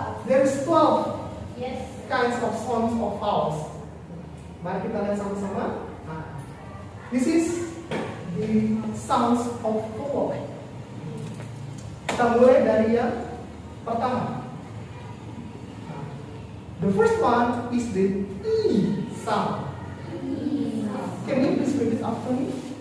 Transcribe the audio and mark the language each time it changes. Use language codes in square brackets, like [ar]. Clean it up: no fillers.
[en] There is 12 kinds of sounds of vowels. [id] Mari kita lihat sama-sama. [en] Nah, this is the sounds of vowel. [id] Kita mulai dari yang pertama. [en] The first one is the E sound. Can you please repeat after me?